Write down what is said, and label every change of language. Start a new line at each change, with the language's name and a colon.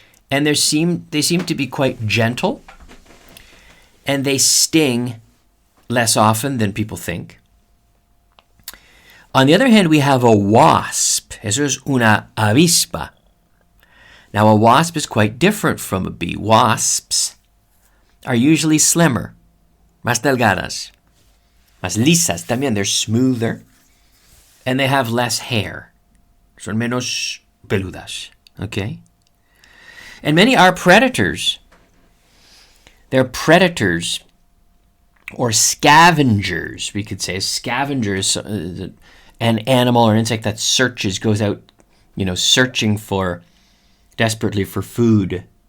English: And they seem to be quite gentle, and they sting less often than people think. On the other hand, we have a wasp.
Spanish: Eso es una avispa.
English: Now, a wasp is quite different from a bee. Wasps are usually slimmer,
Spanish: más delgadas, más lisas también.
English: They're smoother, and they have less hair.
Spanish: Son menos peludas,
English: okay? And many are predators. They're predators or scavengers, we could say. Scavengers, an animal or insect that goes out, searching desperately for food.